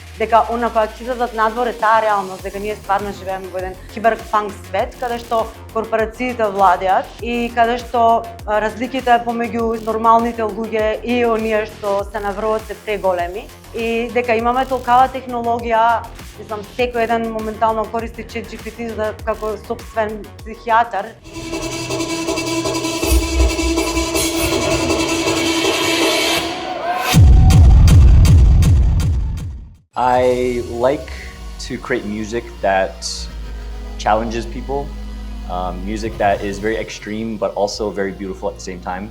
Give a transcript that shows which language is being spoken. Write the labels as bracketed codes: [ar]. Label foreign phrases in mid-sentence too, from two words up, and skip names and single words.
[mk] Дека она која ќе излезат надвор е таа реалност, дека ние стварно живееме во еден киберпанк свет, каде што корпорациите владеат и каде што разликите помеѓу нормалните луѓе и оние што се наврвот се преголеми. И дека имаме толкава технологија, мислам, секој еден моментално користи ChatGPT за како сопствен психијатар. [en] I like to create music that challenges people, music that is very extreme but also very beautiful at the same time.